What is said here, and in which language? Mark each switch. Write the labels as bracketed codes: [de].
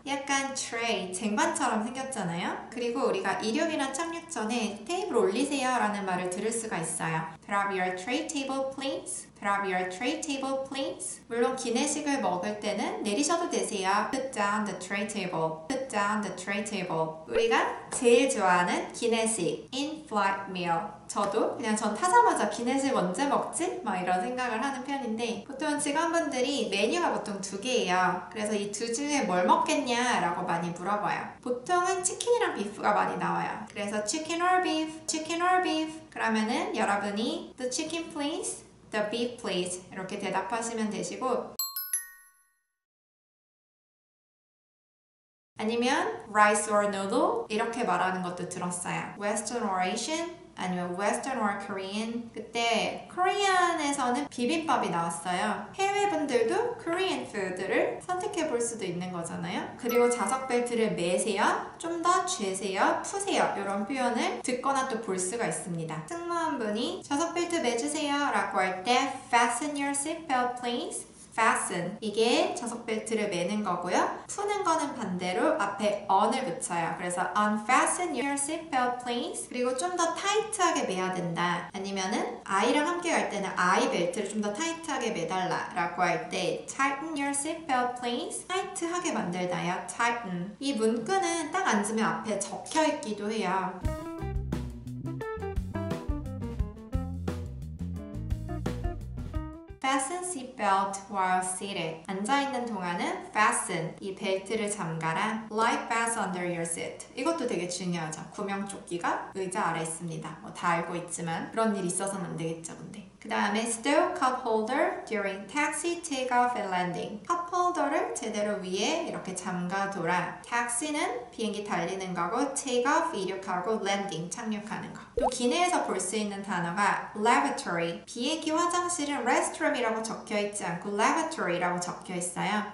[ko] 약간 tray, 쟁반처럼 생겼잖아요. 그리고 우리가 이륙이나 착륙 전에 테이블 올리세요 라는 말을 들을 수가 있어요. [en] Drop your tray table please. Drop your tray table please. [ko] 물론 기내식을 먹을 때는 내리셔도 되세요. [en] Put down the tray table. Put down the tray table. [ko] 우리가 제일 좋아하는 기내식 [en] in-flight meal. [ko] 저도 그냥 전 타자마자 기내식 언제 먹지? 막 이런 생각을 하는 편인데 보통 직원분들이 메뉴가 보통 2개예요. 그래서 이 2 중에 뭘 먹겠냐 라고 많이 물어봐요. 보통은 치킨이랑 비프가 많이 나와요. [en] 그래서 chicken or beef, chicken or beef [ko] 그러면은 여러분이 [en] the chicken please, the beef please [ko] 이렇게 대답하시면 되시고 아니면 [en] rice or noodle [ko] 이렇게 말하는 것도 들었어요. [en] Western or Asian? 아니면 Western or Korean. [ko] 그때 Korean에서는 비빔밥이 나왔어요. 해외 분들도 Korean food를 선택해 볼 수도 있는 거잖아요. 그리고 자석 벨트를 매세요, 좀 더 죄세요, 푸세요 이런 표현을 듣거나 또 볼 수가 있습니다. 승무원분이 자석 벨트 매주세요 라고 할 때 [en] Fasten your seatbelt please. [ko] fasten 이게 자석 벨트를 매는 거고요. 푸는 거는 반대로 앞에 on을 붙여요. [en] 그래서 unfasten your seatbelt please. [ko] 그리고 좀 더 타이트하게 매야 된다. 아니면은 아이랑 함께 갈 때는 아이 벨트를 좀 더 타이트하게 매달라 라고 할 때 [en] tighten your seatbelt please. [ko] 타이트하게 만들다요. tighten. 이 문구는 딱 앉으면 앞에 적혀 있기도 해요. [en] Fasten seatbelt while seated. [ko] 앉아있는 동안은 fasten, 이 벨트를 잠가라. [en] Life belts under your seat. [ko] 이것도 되게 중요하죠. 구명조끼가 의자 아래 있습니다. 뭐 다 알고 있지만 그런 일 있어서는 안 되겠죠, 근데. 그 다음에 [en] stow cup holder during taxi, takeoff and landing. [ko] cup holder를 제대로 위에 이렇게 잠가둬라. taxi는 비행기 달리는 거고 takeoff 이륙하고 landing 착륙하는 거. 또 기내에서 볼 수 있는 단어가 lavatory. 비행기 화장실은 restroom이라고 적혀있지 않고 lavatory라고 적혀있어요.